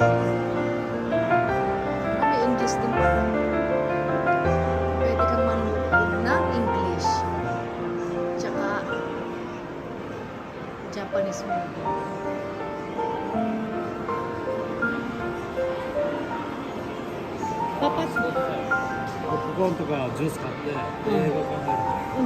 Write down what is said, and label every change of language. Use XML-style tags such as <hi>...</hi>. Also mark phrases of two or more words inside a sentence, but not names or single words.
<tl>May English din pa. Pwede kang manood ng English. Tsaka Japanese movie. Papa,</tl> <ja>ポップコーンとかジュース買って英語考える。</ja>